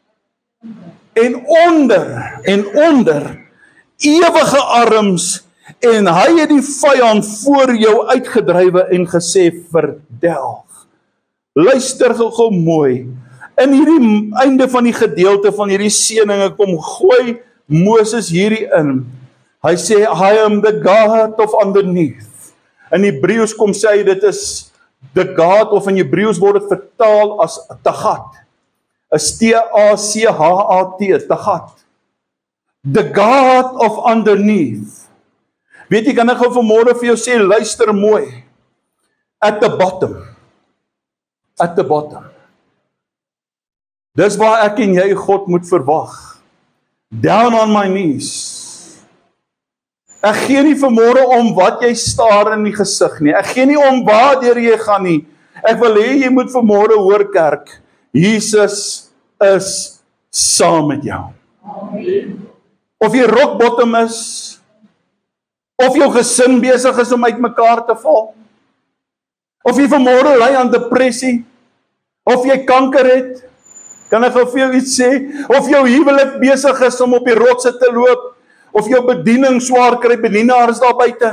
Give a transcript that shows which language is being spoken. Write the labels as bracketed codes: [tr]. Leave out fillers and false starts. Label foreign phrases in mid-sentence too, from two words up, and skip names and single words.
[af] En onder, ewige arms, en hy het die vyand voor jou uitgedrywe en gesê, verdelg. Luister gou mooi. In hierdie einde van die gedeelte van hierdie seëninge kom gooi Moses hierdie in. Hy sê, [en] I am the God of underneath. [af] In Hebreëus kom sê hy, dit is [en] the God, [af] of in Hebreëus word dit vertaal as Tagat. Is T-A-C-H-A-T, Tagat. [en] The God of underneath. [af] Weet jy, kan ek gou vanmôre vir jou sê, luister mooi. [en] At the bottom. At the bottom. [af] Dis waar ek en jy God moet verwag. [en] Down on my knees. [af] Ek gee nie vanmôre om wat jy staar in die gesig nie. Ek gee nie om waar deur jy gaan nie. Ek wil hê jy moet vanmôre hoor kerk. Jesus is saam met jou. Amen. Of jy [en] rock bottom [af] is, of jou gesin besig is om uitmekaar te val, of jy vanmôre ly aan depressie, of jy kanker het, kan ek vir jou iets sê, of jou huwelik besig is om op die rotse te loop, of jou bediening swaar kry, bedienaars daar buite.